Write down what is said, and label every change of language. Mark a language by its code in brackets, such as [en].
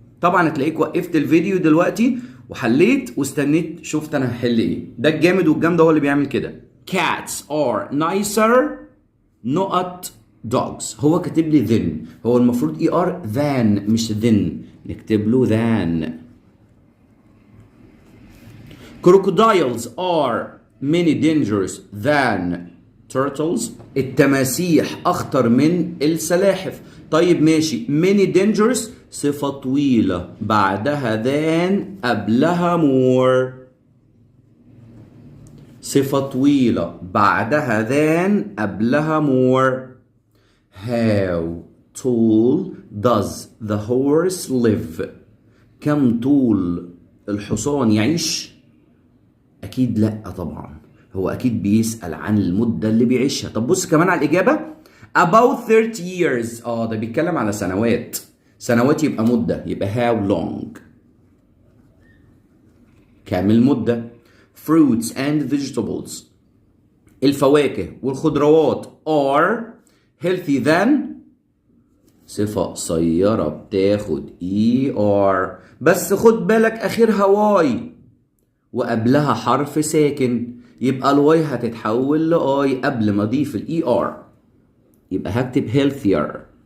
[ar] طبعا هتلاقيك وقفت الفيديو دلوقتي وحليت واستنيت شفت انا هحل ايه. ده الجامد والجامده هو اللي بيعمل كده. [en] Cats are nicer not dogs. [ar] هو كاتب لي then. هو المفروض [en] er than [ar] مش then. نكتب له than. [en] Crocodiles are many dangerous than turtles. [ar] التماسيح أخطر من السلاحف. طيب ماشي. [en] many dangerous [ar] صفة طويلة بعدها than قبلها more. صفة طويلة بعدها than قبلها more. [en] How tall does the horse live؟ [ar] كم طول الحصان يعيش؟ أكيد لأ طبعا. هو أكيد بيسأل عن المدة اللي بيعيشها. طب بص كمان على الإجابة. [en] About 30 years. [ar] ده بيتكلم على سنوات. سنوات يبقى مدة. يبقى how long. كام المدة. [en] Fruits and vegetables. [ar] الفواكه والخضروات [en] are healthy than. [ar] صفة قصيرة بتاخد er. بس خد بالك آخرها واي وقبلها حرف ساكن. يبقى الواي هتتحول لآي قبل ما اضيف الاي ار. يبقى هكتب healthier.